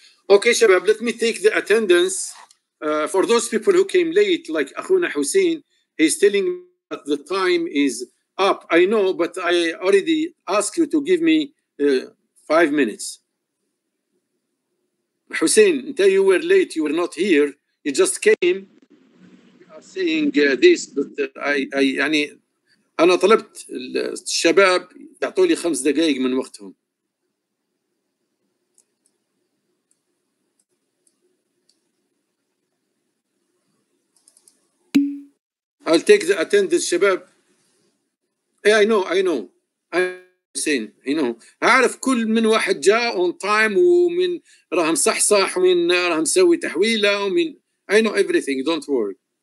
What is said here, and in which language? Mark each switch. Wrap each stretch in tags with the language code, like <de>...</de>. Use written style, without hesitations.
<en>Okay, Shabab, let me take the attendance. For those people who came late, like Akhuna Hussein, he's telling me that the time is up. I know, but I already asked you to give me 5 minutes. Hussein, until you were late, you were not here. You just came. You are saying this, but</en> <ar>يعني أنا طلبت الشباب يعطوا لي 5 دقائق من وقتهم.</ar> <en>I'll take the attendance شباب. I know. I'm saying,</en> <ar>أعرف كل من واحد جاء</ar> <en>on time</en> <ar>ومن راه مصحصح ومن راه مسوي تحويلة ومن</ar> <en>I know everything, don't worry.</en>